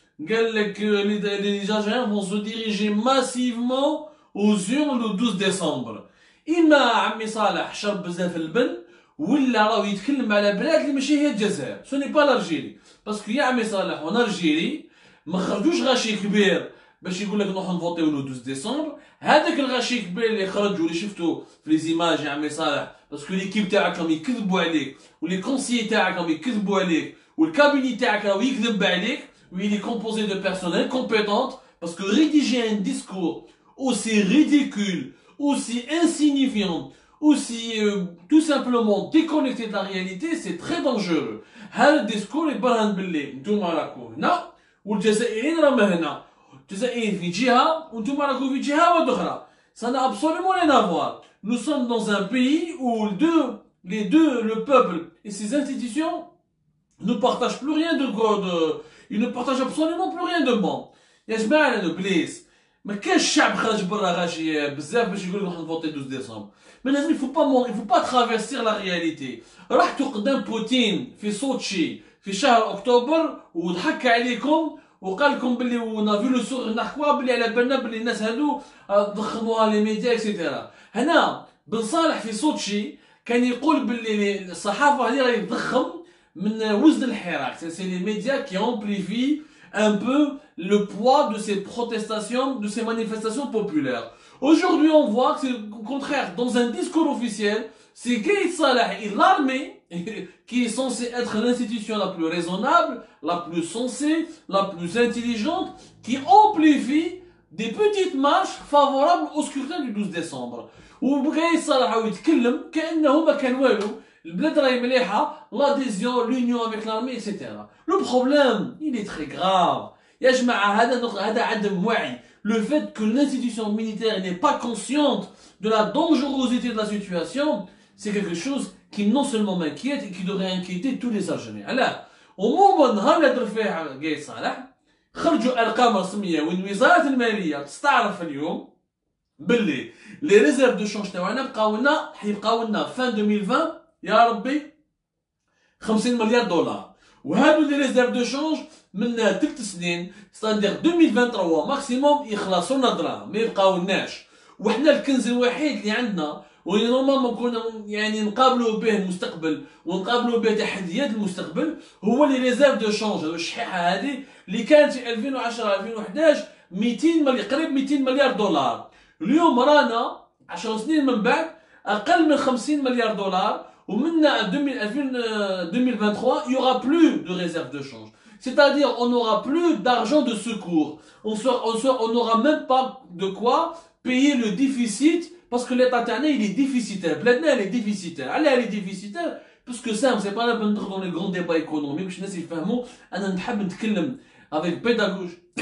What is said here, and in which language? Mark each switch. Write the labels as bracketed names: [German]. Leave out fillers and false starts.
[French] Les Algériens vont se diriger massivement aux urnes le 12 décembre. [Arabic] إما عمي صالح شرب بزاف البن ولا راهو يتكلم على بلاد اللي ماشي هي الجزائر. [French] Ce n'est pas l'Algérie. Parce que [Arabic] يا عمي صالح [French] en Algérie [Arabic] ما خرجوش غاشي كبير باش يقول لك نروحو نفوتيو لو 12 ديسمبر. هذاك الغاشي كبير اللي خرج واللي شفتو في لي زيماج يا عمي صالح، باسكو ليكيب تاعك راهم يكذبوا عليك ولي كونسيي تاعك راهم يكذبوا عليك والكابيني تاعك راهو يكذب عليك. [French] Oui, il est composé de personnes incompétentes, parce que rédiger un discours aussi ridicule, aussi insignifiant, aussi tout simplement déconnecté de la réalité, c'est très dangereux. [Arabic] هذا الديسكور يبرهن باللي نتوما راكو هنا والجزائريين راهم هنا، الجزائريين في جهة وانتوما راكو في جهة أخرى. [French] Ça n'a absolument rien à voir. Nous sommes dans un pays où le peuple et ses institutions ne partagent plus rien ils ne partagent absolument plus rien de bon. [Arabic] يا جماعة البليس ما كاش شعب خرج برا غاشي بزاف باش يقول لك راح نفوتي 12 ديسمبر. [French] Mais il faut pas travestir la réalité. [Arabic] رحتوا قدام بوتين في سوتشي في شهر أكتوبر وضحك عليكم وقال لكم باللي ونا في لو سوغ نحكوا باللي على بالنا باللي الناس هادو ضخموها لي ميديا اكسيتيرا. هنا بن صالح في سوتشي كان يقول باللي الصحافة هذه راهي تضخم من وزن الحراك. [French] C'est les médias qui amplifient un peu le poids de ces protestations, de ces manifestations populaires. Aujourd'hui, on voit que c'est au contraire. Dans un discours officiel, c'est Gaïd Salah et l'armée, qui est censée être l'institution la plus raisonnable, la plus sensée, la plus intelligente, qui amplifie des petites marches favorables au scrutin du 12 décembre. [Arabic] وبغا يصالح ويتكلم كأنه ما كان والو. البلاد راهي مليحة، [French] l'adhésion, l'union avec l'armée, etc. Le problème, il est très grave. [Arabic] يا جماعة هذا عدم وعي. [French] Le fait que l'institution militaire n'est pas consciente de la dangerosité de la situation, c'est quelque chose qui non seulement m'inquiète et qui devrait inquiéter tous les Algériens. [Arabic] Alors, عموما نهار اللي هضر فيه قايد صالح خرجوا أرقام رسمية وين وزارة المالية تستعرف اليوم باللي لي ريزيرف دو شونج تاعنا حيبقاو لنا فان 2020 يا ربي 50 مليار دولار. وهادو لي ريزيرف دو شونج من 3 سنين ستاندير 2023 ماكسيموم يخلصوا لنا دراهم ما يبقاو لناش. وحنا الكنز الوحيد اللي عندنا واللي نورمالمون كنا يعني نقابلوا به المستقبل ونقابلوا به تحديات المستقبل هو لي ريزيرف دو شونج، الشحيحه هذه اللي كانت في 2010 2011 200 مليار، قريب 200 مليار دولار. اليوم رانا 10 سنين من بعد اقل من 50 مليار دولار، ومن 2023 [French] il y aura plus de réserve de change. C'est-à-dire on n'aura plus d'argent de secours. On n'aura même pas de quoi payer le déficit parce que l'État terne il est déficitaire. Bladna elle est déficitaire. Allez, elle est déficitaire parce que ça, c'est pas la peine d'entrer dans les grands débats économiques. Je ne sais pas si [Arabic] أنا نحب نتكلم [French] avec pédagogie.